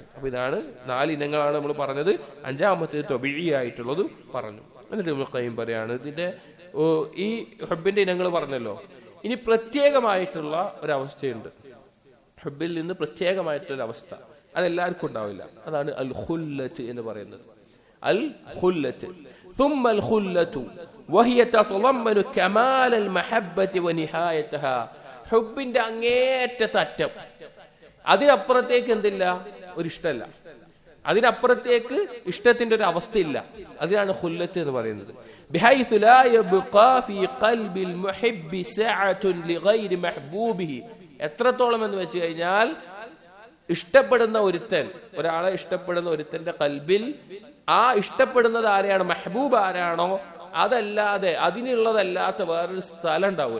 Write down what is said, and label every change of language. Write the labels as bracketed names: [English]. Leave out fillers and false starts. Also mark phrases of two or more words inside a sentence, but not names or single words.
[Malayalam] അപ്പൊ ഇതാണ് 4 ഇനങ്ങളാണ് നമ്മൾ പറഞ്ഞത്. അഞ്ചാമത്തേത് തബീഇയായിട്ടുള്ളത് പറഞ്ഞു. എന്നിട്ട് ഇബ്നു ഖയ്യിം പറയാണ്, ഇതിന്റെ ഈ ഹുബ്ബിന്റെ ഇനങ്ങൾ പറഞ്ഞല്ലോ, ഇനി പ്രത്യേകമായിട്ടുള്ള ഒരവസ്ഥയുണ്ട്. ഹുബ്ബിൽ നിന്ന് പ്രത്യേകമായിട്ടുള്ള അവസ്ഥ അതെല്ലാവർക്കും ഉണ്ടാവില്ല. അതാണ് [Arabic] الخلة [Malayalam] എന്ന് പറയുന്നത്. [Arabic] الخلة ثم الخلة وهي تتضمن كمال المحبة ونهايتها, [Malayalam] ഹുബ്ബിന്റെ അങ്ങേയറ്റത്തെ അറ്റം, അതിനപ്പുറത്തേക്ക് എന്തില്ല, ഒരു ഇഷ്ടമല്ല, അതിനപ്പുറത്തേക്ക് ഇഷ്ടത്തിന്റെ ഒരു അവസ്ഥയില്ല. അതിനാണ് ഖുല്ലത്ത് എന്ന് പറയുന്നത്. [Arabic] بحيث لا يبقى في قلب المحب سعة لغير محبوبه, [Malayalam] എത്രത്തോളം എന്ന് വെച്ച് കഴിഞ്ഞാൽ ഇഷ്ടപ്പെടുന്ന ഒരുത്തൻ, ഒരാളെ ഇഷ്ടപ്പെടുന്ന ഒരുത്തന്റെ കൽബിൽ ആ ഇഷ്ടപ്പെടുന്നത് ആരെയാണ്, മെഹബൂബ് ആരാണോ അതല്ലാതെ അതിനുള്ളതല്ലാത്ത വേറൊരു സ്ഥലം ഉണ്ടാവൂല.